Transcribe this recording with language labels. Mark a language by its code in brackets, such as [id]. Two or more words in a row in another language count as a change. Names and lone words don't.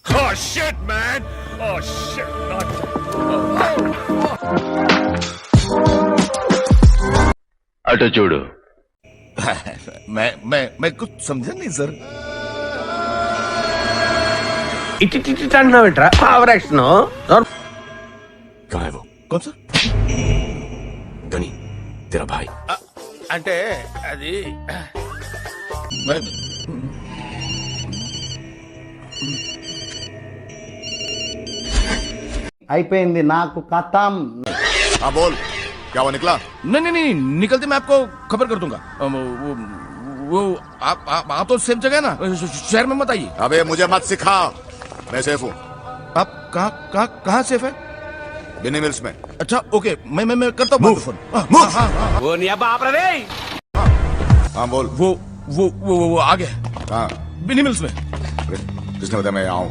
[en] shit, man. Oh shit. [te] అటు చూడు. [hi] मैं कुछ समझा नहीं सर. [te] ఇటు అంటున్నావు ఏంట్రా [en] power action [hi] कहाँ है वो? कौन सा? धनी तेरा भाई. [te] అంటే అది అయిపోయింది నాకు కథం. [hi] हाँ बोल क्या हुआ निकला? नहीं निकलते मैं आपको खबर कर दूंगा. वो आप तो सेफ जगह है ना, शहर में मत आइए. अबे मुझे मत सिखा, मैं सेफ हूँ. आप कहाँ सेफ है? बिनी मिल्स में. अच्छा ओके मैं करता हूँ फोन. [te] ఓ నీ అబ్బా ఆపరదే [hi] हाँ बोल. वो आ गया. हाँ बिनी मिल्स में. किसने बताया मैं यहाँ हूँ?